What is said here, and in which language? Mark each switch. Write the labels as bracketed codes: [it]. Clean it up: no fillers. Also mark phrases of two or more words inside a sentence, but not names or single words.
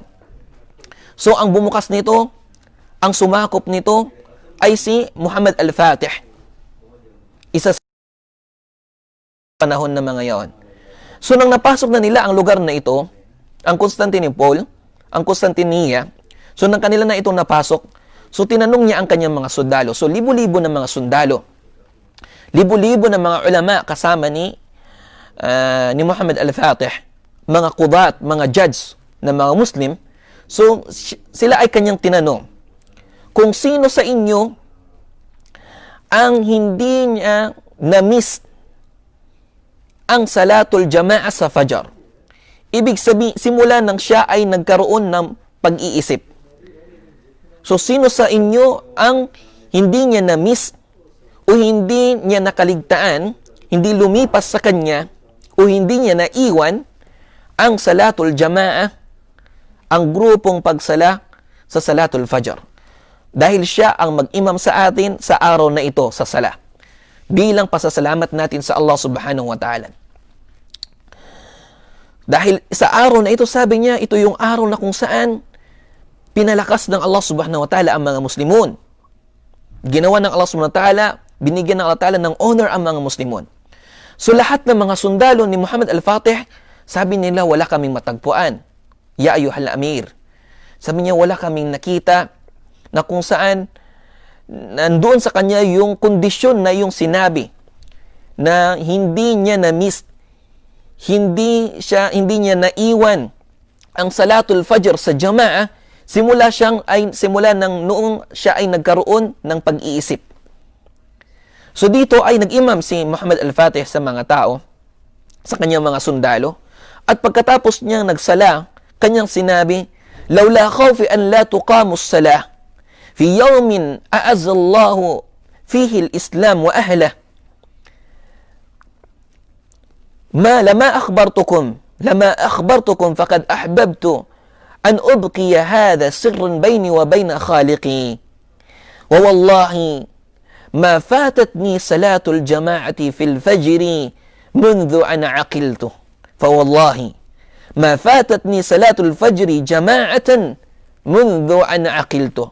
[tl] So ang bumukas nito, ang sumakop nito, ay si Muhammad al-Fatih. Isa sa panahon ng mga yaon. So nang napasok na nila ang lugar na ito, ang Constantinople, ang Constantinople, so nang kanila na itong napasok, so tinanong niya ang kanyang mga sundalo. So libo-libo ng mga sundalo, libo-libo ng mga ulama kasama ni Muhammad al-Fatih, mga qudat, mga judge na mga Muslim. So sila ay kanyang tinanong kung sino sa inyo ang hindi niya na-miss ang [ar] صلاة الجماعة [tl] sa Fajr. Ibig sabihin, simula nang siya ay nagkaroon ng pag-iisip. So, sino sa inyo ang hindi niya na-miss o hindi niya nakaligtaan, hindi lumipas sa kanya o hindi niya naiwan ang [ar] صلاة الجماعة, [tl] ang grupong pagsala sa [ar] صلاة الفجر. [tl] Dahil siya ang mag-imam sa atin sa araw na ito sa sala, bilang pasasalamat natin sa [ar] الله سبحانه وتعالى. [tl] Dahil sa araw na ito, sabi niya, ito yung araw na kung saan pinalakas ng [ar] الله سبحانه وتعالى [tl] ang mga Muslimun. Ginawa ng [ar] الله سبحانه وتعالى, [tl] binigyan ng [ar] الله تعالى [tl] ng honor ang mga Muslimun. So lahat ng mga sundalo ni Muhammad al-Fatih, sabi nila, wala kaming matagpuan. [ar] يا أيها الأمير. [tl] Sabi niya, wala kaming nakita na kung saan nandoon sa kanya yung kondisyon na yung sinabi na hindi niya na-miss, hindi niya naiwan ang [ar] صلاة الفجر [tl] sa jama'a simula nang noong siya ay nagkaroon ng pag-iisip. So dito ay nag-imam si Muhammad al-Fatih sa mga tao, sa kanyang mga sundalo, at pagkatapos niyang nagsala, kanyang sinabi, [ar] "لولا خوفي أن لا تقام الصلاة في يوم أعز الله فيه الإسلام وأهله لما أخبرتكم فقد أحببت أن أبقي هذا سرا بيني وبين خالقي ووالله ما فاتتني صلاة الجماعة في الفجر منذ أن عقلته فوالله ما فاتتني صلاة الفجر جماعة منذ أن عقلته."